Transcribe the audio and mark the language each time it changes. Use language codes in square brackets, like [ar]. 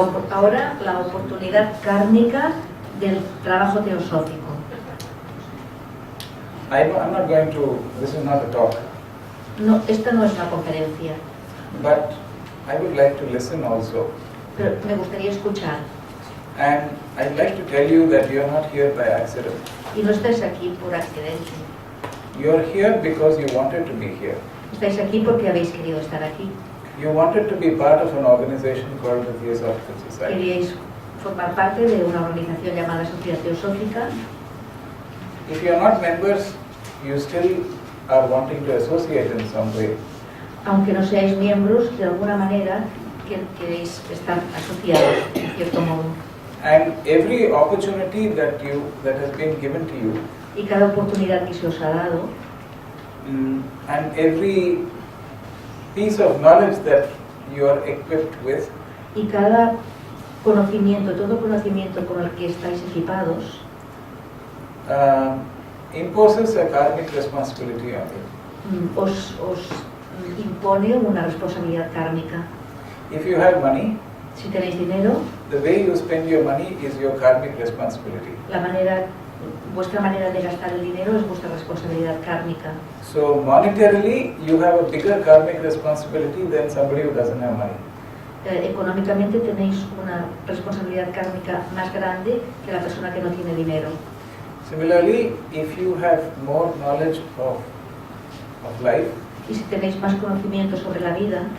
[es] Ahora la oportunidad kármica del trabajo teosófico. [en] I'm not going to, this is not a talk, [es] No, esta no es una conferencia, [en] but I would like to listen also. [es] pero me gustaría escuchar. [en] And I'd like to tell you that you're not here by accident. [es] Y no estáis aquí por accidente. [en] You're here because you wanted to be here. [es] Estáis aquí porque habéis querido estar aquí. [en] You wanted to be part of an organization called the Theosophical Society. [es] Queríais formar parte de una organización llamada Sociedad Teosófica. [en] If you're not members, you still are wanting to associate in some way. [es] Aunque no seáis miembros, de alguna manera queréis estar asociados, en cierto modo. [en] And every opportunity that has been given to you, [es] Y cada oportunidad que se os ha dado, [en] and every piece of knowledge that you are equipped with, [es] y cada conocimiento, todo conocimiento con el que estáis equipados, [en] imposes a karmic responsibility on you. [es] os impone una responsabilidad kármica. [en] If you have money, [es] Si tenéis dinero, [en] the way you spend your money is your karmic responsibility. [es] Vuestra manera de gastar el dinero es vuestra responsabilidad kármica. [en] So monetarily, you have a bigger karmic responsibility than somebody who doesn't have money. [es] Económicamente tenéis una responsabilidad kármica más grande que la persona que no tiene dinero. [en] Similarly, if you have more knowledge of life, [es] Y si tenéis más conocimiento sobre la vida,